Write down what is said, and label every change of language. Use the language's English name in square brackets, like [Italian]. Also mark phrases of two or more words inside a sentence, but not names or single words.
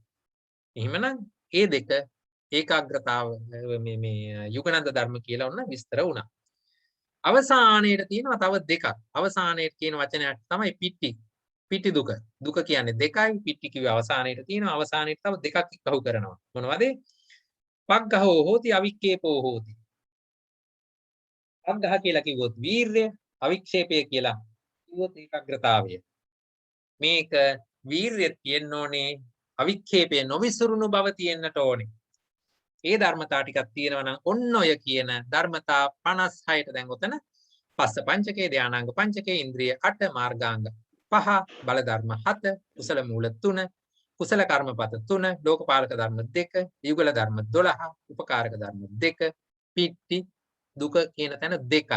[Sinhala] එහෙමනම් ඒ දෙක ඒකාග්‍රතාව මේ යුගනන්ද ධර්ම කියලා ඔන්න විස්තර වුණා. අවසානයේට තියෙනවා තව දෙකක්. අවසානයේට කියන වචනයක් තමයි පිට්ටි. පිටි දුක. දුක කියන්නේ දෙකයි. පිටි කිව්වේ අවසානයේට තියෙනවා. අවසානයේට තව දෙකක් එකහු කරනවා. මොනවද? [Pali] පග්ගහෝ හෝති, අවික්කේපෝ හෝති. [Sinhala] පග්ගහ කියලා කිව්වොත් වීර්ය, අවික්ෂේපය කියලා කිව්වොත් ඒකාග්‍රතාවය. මේක වීර්යය තියෙන්න ඕනේ, අවික්ෂේපය නොවිසුරුණු බව තියෙන්නට ඕනේ. ඒ ධර්මතා ටිකක් තියෙනවා නම් ඔන්න ඔය කියන ධර්මතා 56ට දැන් උතන පස්ස පංචකේ, ධානාංග පංචකේ, ඉන්ද්‍රිය 8, මාර්ගාංග 5, බල ධර්ම 7, කුසල මූල 3, කුසල කර්මපත 3, ලෝකපාලක ධර්ම 2, යුගල ධර්ම 12, උපකාරක ධර්ම 2, පිට්ටි දුක කියන තැන 2යි.